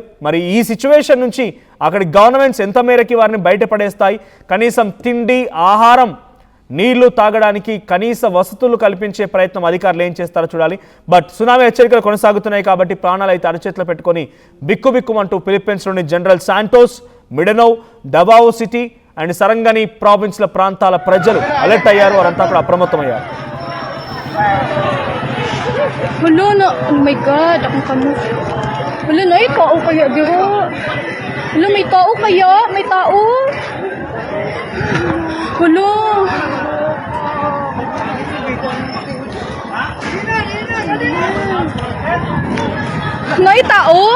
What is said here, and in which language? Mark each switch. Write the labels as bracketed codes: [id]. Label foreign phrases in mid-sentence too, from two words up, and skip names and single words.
[te] మరి ఈ సిచ్యువేషన్ నుంచి అక్కడి గవర్నమెంట్స్ ఎంత మేరకి వారిని బయటపడేస్తాయి, కనీసం తిండి, ఆహారం, నీళ్లు తాగడానికి కనీస వసతులు కల్పించే ప్రయత్నం అధికారులు ఏం చేస్తారో చూడాలి. బట్ సునామీ హెచ్చరికలు కొనసాగుతున్నాయి కాబట్టి ప్రాణాలు అయితే అరచేతిలో పెట్టుకొని బిక్కుబిక్కుమంటూ ఫిలిప్పీన్స్లోని జనరల్ శాంటోస్, మిడనో, డబావో సిటీ అండ్ సరంగని ప్రావిన్స్ల ప్రాంతాల ప్రజలు అలర్ట్ అయ్యారు. వారంతా కూడా అప్రమత్తమయ్యారు. [tl] Hello na. [en] Oh my God. [tl] Akong kamo. Hello na. May tao kaya dito. Hello, may tao kaya? May tao? Hello. May tao?